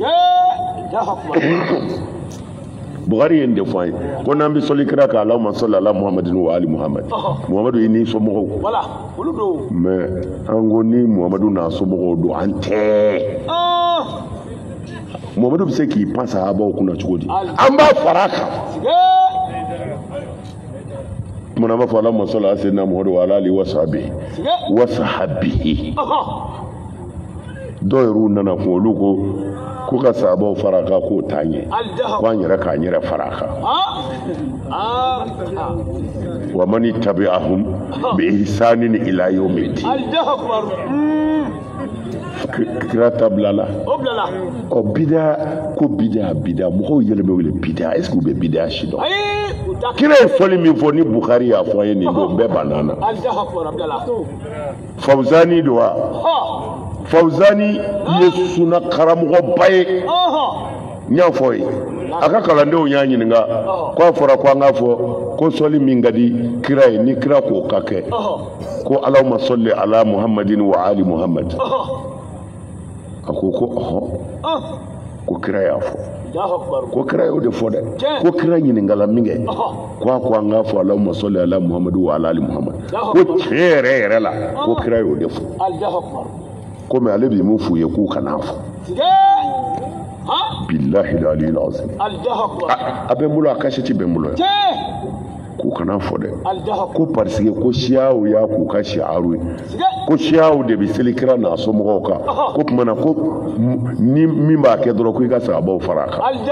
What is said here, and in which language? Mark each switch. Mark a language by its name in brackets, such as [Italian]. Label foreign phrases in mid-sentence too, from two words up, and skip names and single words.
[Bambara] Buhari ye nin de fɔ an ye ko n'an bɛ sɔli kira kan [Arabic] اللهم صل على محمد وآل محمد [Bambara] Muhammadu ye n'i somɔgɔw mais an ko ni Muhammadu n'a somɔgɔw don an tɛ Muhammadu bɛ se k'i pan sahabaw kunna cogo di an b'a fara a kan tumana b'a fɔ [Arabic] اللهم صل على سيدنا محمد وعلى آله وصحابه [Bambara] dɔw yɛrɛ nana kun olu ko ka sahabaw fara a kan k'o t'an ye ko an yɛrɛ k'an yɛrɛ fara a kan [Arabic] ومن تبعهم بإحسان إلى يوم [Bambara] kira ta bilala bida ko bida mɔgɔw yɛlɛmɛ wele bida [French] est-ce que [Bambara] u bɛ bida si dɔn kira ye fɔli min fɔ ni Buhari y'a fɔ an ye nin don bɛɛ banana Fawzani don wa Fawzani ye sunna karamɔgɔba ye n y'a fɔ ye a ka kalandenw y'a ɲininka ko a fɔra ko an k'a fɔ ko sɔli min ka di kira ye ni kira k'o ka kɛ ko [Arabic] اللهم صل على محمد وآل محمد [Bambara] a ko ko kira y'a fɔ ko kira y'o de fɔ dɛ ko kira ɲininkala min kɛ ko a ko an k'a fɔ [Arabic] اللهم صل على محمد وعلى آل محمد [Bambara] ko tiɲɛ yɛrɛ la ko kira y'o de fɔ komi ale bɛ mun f'u ye k'u kana fɔ [Arabic] بالله العلي العظيم [Bambara] a bɛ n bolo a kasɛti bɛ n bolo yan k'u kana fɔ dɛ ko [French] parce que [Bambara] ko siyaw y'a k'u ka siyaru ye ko siyaw de bɛ seli kira n'a somɔgɔw kan ko tuma na ko ni min b'a kɛ dɔrɔn ko i ka sahabaw fara a kan